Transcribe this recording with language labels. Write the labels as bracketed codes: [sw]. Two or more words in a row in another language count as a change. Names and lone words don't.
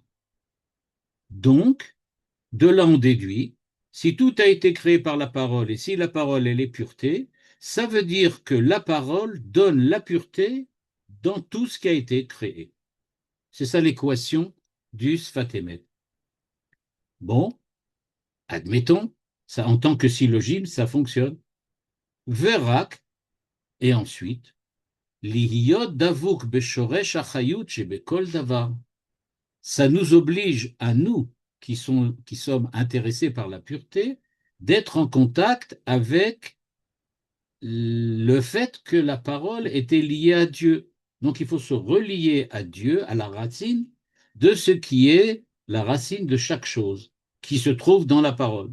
[fr] Donc, de là on déduit, si tout a été créé par la parole et si la parole elle est pureté, ça veut dire que la parole donne la pureté dans tout ce qui a été créé. C'est ça l'équation du Sfatemet. Bon, admettons, ça, en tant que syllogisme, ça fonctionne. Verak, et ensuite, [he] להיות דבוק בשורש החיות שבכל דבר. [fr] Ça nous oblige à nous, qui sommes intéressés par la pureté, d'être en contact avec le fait que la parole était liée à Dieu. Donc il faut se relier à Dieu, à la racine de ce qui est la racine de chaque chose, qui se trouve dans la parole.